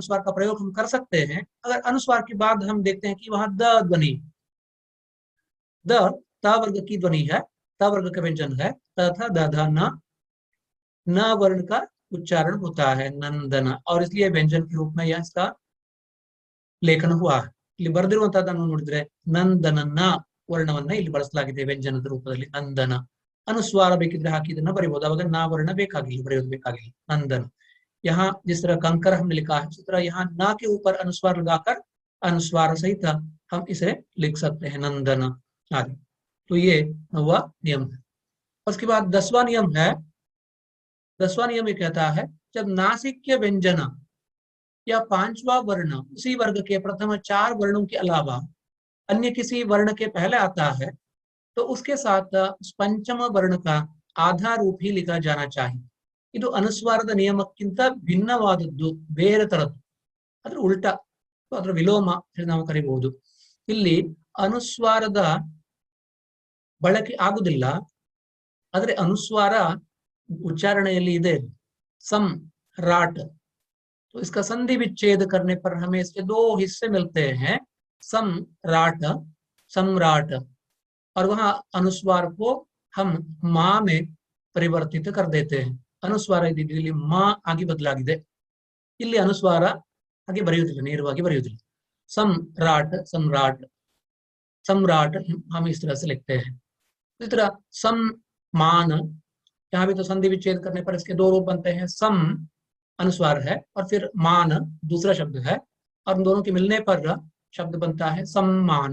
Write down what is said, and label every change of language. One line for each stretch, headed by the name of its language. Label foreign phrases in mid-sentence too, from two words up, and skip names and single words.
Hindi: अनुस्वार का प्रयोग हम कर सकते हैं अगर अनुस्वार के बाद हम देखते हैं कि वहां द ध्वनि, द त वर्ग की ध्वनि है, त वर्ग का व्यंजन है, त थ द ध न वर्ण का उच्चारण होता है नंदन, और इसलिए व्यंजन के रूप में यह इसका लेखन हुआ है।
Kannada: ಇಲ್ಲಿ ಬರೆದಿರುವಂತಹದನ್ನು ನೋಡಿದ್ರೆ ನಂದನನ್ನ ವರ್ಣವನ್ನ ಇಲ್ಲಿ ಬಳಸಲಾಗಿದೆ ವ್ಯಂಜನದ ರೂಪದಲ್ಲಿ ನಂದನ। अनुस्वार ಬೇಕಿದ್ರೆ ಹಾಕಿ ಇದನ್ನ ಬರೀಬಹುದು, ಅವಾಗ ನಾ वर्ण ಬೇಕಾಗಿಲ್ಲ, ಬರೆಯೋದು ಬೇಕಾಗಿಲ್ಲ नंदन।
Hindi: यहाँ जिस तरह कंकर हमने लिखा है, उसी तरह यहाँ ना के ऊपर अनुस्वार लगाकर अनुस्वार सहित हम इसे लिख सकते हैं नंदन आदि। तो ये 9वां नियम है। उसके बाद 10वां नियम है। 10वां नियम ये कहता है जब नासिक्य व्यंजन या 5वां वर्ण उसी वर्ग के प्रथम 4 वर्णों के अलावा अन्य किसी वर्ण के पहले आता है, तो उसके साथ उस पंचम वर्ण का आधा रूप ही लिखा जाना चाहिए।
Kannada: ಇದು ಅನುಸ್ವಾರದ ನಿಯಮಕ್ಕಿಂತ ಭಿನ್ನವಾದದ್ದು, ಬೇರೆ ತರದ್ದು, ಅದ್ರ ಉಲ್ಟ, ಅದರ ವಿಲೋಮ ನಾವು ಕರಿಬಹುದು। ಇಲ್ಲಿ ಅನುಸ್ವಾರದ ಬಳಕೆ ಆಗುವುದಿಲ್ಲ, ಆದರೆ ಅನುಸ್ವಾರ उच्चारणೆಯಲ್ಲಿ ಇದೆ सम्राट।
Hindi: तो इसका संधि विच्छेद करने पर हमें इसके 2 हिस्से मिलते हैं, सम्राट, सम्राट, और वहां अनुस्वार को हम मां में परिवर्तित कर देते हैं।
Kannada: ಅನುಸ್ವಾರ ಇದ್ದಿದ್ದು ಮಾ ಆಗಿ ಬದಲಾಗಿದೆ, ಇಲ್ಲಿ ಅನುಸ್ವಾರ ಹಾಗೆ ಬರೆಯುವುದಿಲ್ಲ, ನೇರವಾಗಿ ಬರೆಯುವುದಿಲ್ಲ।
Hindi: सम्राट, सम्राट, सम्राट हम इस तरह से लिखते हैं। इस तरह सम्मान, यहाँ भी तो संधि विच्छेद करने पर इसके 2 रूप बनते हैं, सम अनुस्वार है और फिर मान दूसरा शब्द है, और उन दोनों के मिलने पर शब्द बनता है सम्मान।